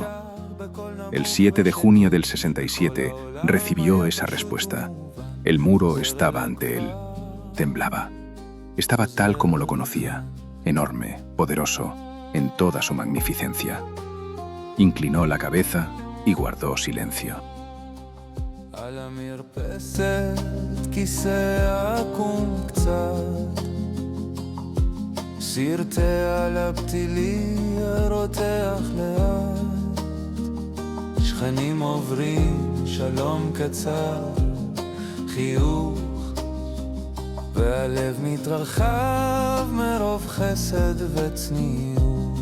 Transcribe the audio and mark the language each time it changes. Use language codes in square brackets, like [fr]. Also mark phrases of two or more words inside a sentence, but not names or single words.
[es] El 7 de junio del 67 recibió esa respuesta. El muro estaba ante él. Temblaba. Estaba tal como lo conocía, enorme, poderoso, en toda su magnificencia. Inclinó la cabeza y guardó silencio. [he] על המרפסת כיסא עקום קצת, סרטי על הפתילי רותח לאט, שכנים עוברים שלום קצר, חיוך והלב מתרחב מרוב חסד וצניעות.